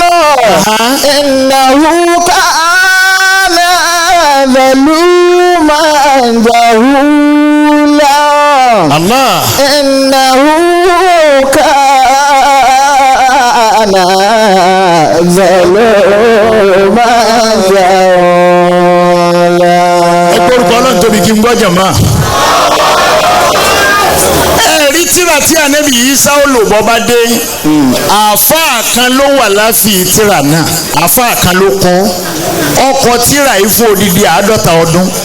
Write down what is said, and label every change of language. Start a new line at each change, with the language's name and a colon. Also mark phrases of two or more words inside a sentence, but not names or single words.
Arabic: إنه كان ظلوما جهولا الله إنه كان ظلوما جهولا.
Yoruba: ẹgbẹ́ orúkọ ọlọ́run tóbi kí n gbọ́ jàmá. ẹ̀rí tíra tí ànábì Ìsá ó lò bọ́ bá dé àáfàá kan ló wà láfi tíra náà àáfàá kan ló kọ́ ọkọ̀ tíra yìí fún odidi 50 ọdún.